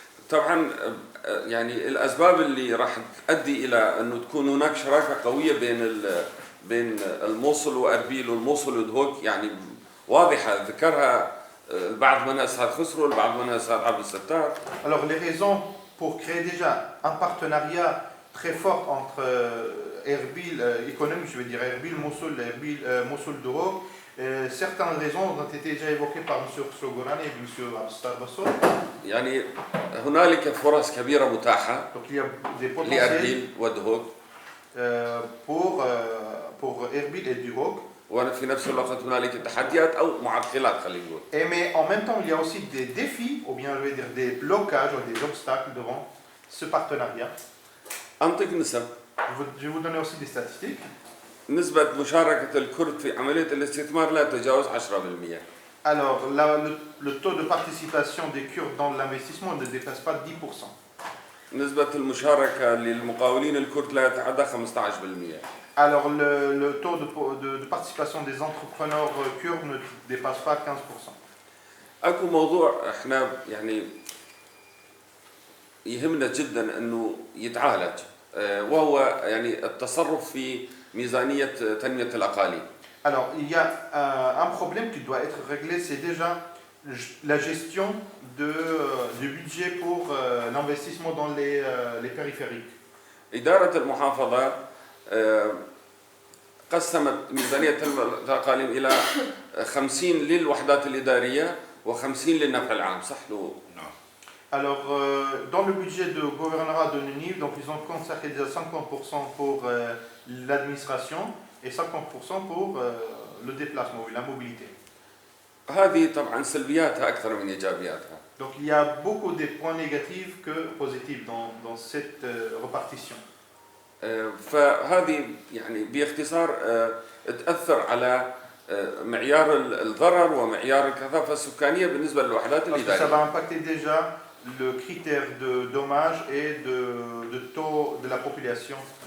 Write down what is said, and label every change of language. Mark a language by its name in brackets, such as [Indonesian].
[Arabic] طبعا يعني الأسباب اللي راح تؤدي إلى أنه تكون هناك شراكة قوية بين الموصل وأربيل والموصل ودهوك يعني واضحة، ذكرها البعض منها أستاذ خسرو، البعض منها أستاذ عبد الستار. [French] Alors les raisons pour créer déjà un partenariat très fort entre Erbil économique, je veux dire Erbil, Mossoul, Erbil, Mossoul, Dohok. Certaines raisons ont été déjà évoquées par M. Khosrow-Gorani et M. Abdel Settar Bassor. [Arabic] يعني هنالك فرص كبيرة متاحة لأربيل ودهوك [French] pour Erbil et Duhok. [Arabic] وفي نفس الوقت هنالك تحديات أو معطلات خلينا نقول. [French] Mais en même temps, il y a aussi des défis, ou bien je vais dire des blocages ou des obstacles devant ce partenariat. [Arabic] أنطق نسب. [French] Je vais vous donner aussi des statistiques. [Arabic] نسبة مشاركة الكرد في عملية الاستثمار لا تتجاوز 10%. [French] Alors, le taux de participation des Kurdes dans l'investissement ne dépasse pas 10%. [Arabic] نسبة المشاركة للمقاولين الكرد لا يتعدى 15%. [French] Alors, le taux de participation des entrepreneurs kurdes ne dépasse pas 15%. [Arabic] أكو موضوع إحنا يعني يهمنا جدا إنه يتعالج، وهو يعني التصرف في ميزانية تنمية الأقاليم. [French] Alors, il y a un problème qui doit être réglé, c'est déjà la gestion du budget pour l'investissement dans les périphériques. [Arabic] إدارة المحافظة قسمت ميزانية الأقاليم إلى 50 للوحدات الإدارية و50 للنفع العام، صح له؟ نعم. [French] Alors, dans le budget de gouvernorat de Ninive, donc ils ont consacré déjà 50% pour l'administration et 50% pour le déplacement, la mobilité. [Arabic] هذه طبعا سلبياتها أكثر من إيجابياتها. [French] Donc il y a beaucoup de points négatifs que positifs dans cette répartition. [Arabic] فهذه يعني باختصار تأثر على معيار الضرر ومعيار الكثافة السكانية بالنسبة للوحدات الإدارية. [French] Ça va impacter déjà le critère de dommage et de taux de la population.